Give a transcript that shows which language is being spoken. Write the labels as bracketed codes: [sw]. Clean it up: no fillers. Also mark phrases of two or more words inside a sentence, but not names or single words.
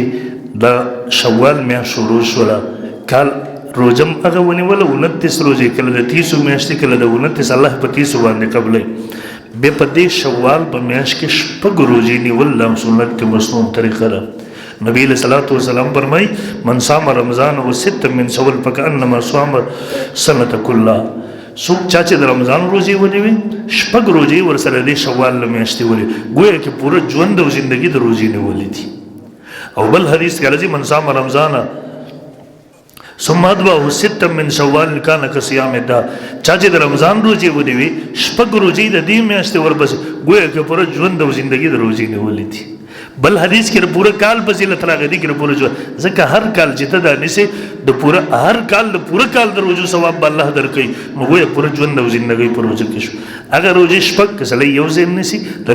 [ps] د شوال میاشت شروع شوله کال روزم هغه ونیوله 29 روزې کله د 30 میاشتې کله د 29 الله په 30 باندې قبلې بیا په دې شوال په میاشت کې شپږ روزې نیول دا سنت کې مسنون طریقه ده نبی [ar] علیہ الصلوۃ والسلام [ps] فرمای [ar] من صام رمضان و ست من شوال فکأنما صام سنة كلها [ps] څوک چا چې د رمضان روزې ونیوي شپږ روزې ورسره د شوال له میاشتې ونیوي ګویا کې پوره ژوند او زندګي د روزې نیولې دي او بل حدیث کې راځي [ar] من صام رمضان ثم اتبعه ستا من شوال کان کصيام الدهر [ps] چا چې د رمضان روزې ونیوي شپږ روزې د دې میاشتې ورپسې ګویا کې پوره ژوند او زندګي د روزې نیولې دي بل حدیث کې پوره کال فضیلت راغلی کې پوره ژوند ځکه هر کال چې ته دا نیسې د پوره هر کال د پوره کال د روزو ثواب به الله درکوي نو ګویا پوره ژوند او زندګۍ په روزو کې شو هغه روزې شپږ که سړی یو ځای نیسي د